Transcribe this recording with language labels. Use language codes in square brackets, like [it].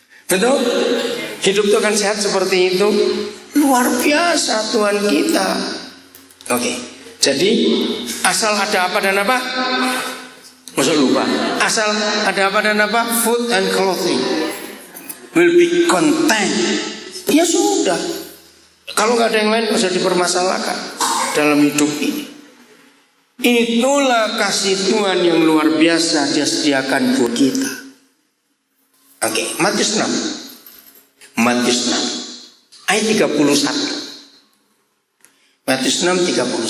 [id] Betul? Hidup itu akan sehat seperti itu. Luar biasa Tuhan kita. Oke. Jadi asal ada apa dan apa? Masuk lupa. Asal ada apa dan apa? [en] Food and clothing will be content. [id] Ya sudah. Kalau nggak ada yang lain, nggak usah dipermasalahkan dalam hidup ini. Itulah kasih Tuhan yang luar biasa Dia sediakan buat kita. Oke, Matius 6. Matius 6 ayat 31. Matius 6 31.